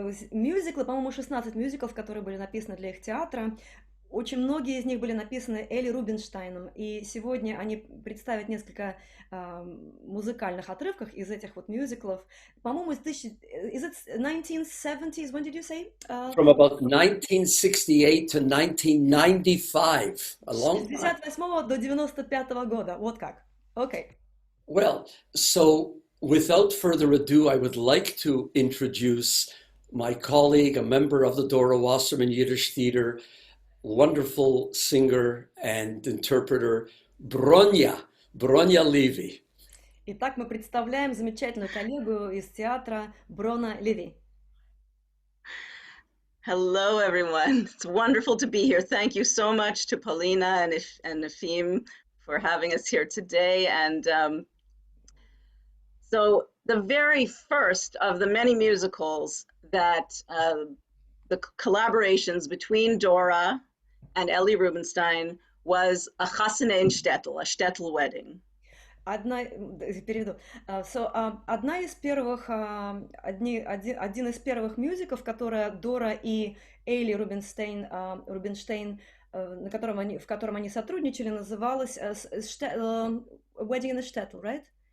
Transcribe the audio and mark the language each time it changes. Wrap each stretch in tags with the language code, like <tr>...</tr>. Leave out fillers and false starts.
<ru>Мюзиклы, по-моему, 16 мюзиклов, которые были написаны для их театра. Очень многие из них были написаны Эли Рубинштейном, и сегодня они представят несколько музыкальных отрывков из этих вот мюзиклов. По-моему, из</ru> <en>1970s, when did you say? From about 1968 to 1995, a long time.</en> <ru>С 1968 до 95 года, вот как. Okay.</ru> <en>Well, so without further ado, I would like to introduce my colleague, a member of the Dora Wasserman Yiddish Theater, wonderful singer and interpreter, Bronna Levy.</en> <ru>Итак, мы представляем замечательную коллегу из театра Брона Леви.</ru> <en>Hello, everyone. It's wonderful to be here. Thank you so much to Polina and Efim for having us here today. And so the very first of the many musicals that the collaborations between Dora and Ellie Rubinstein was a Chasene in Shtetl, a Shtetl wedding.</en> <ru>Переведу. Один из первых мюзиклов, которые Дора и Эйли Рубинштейн, в котором они сотрудничали, называлась Wedding in the Shtetl, right?</ru>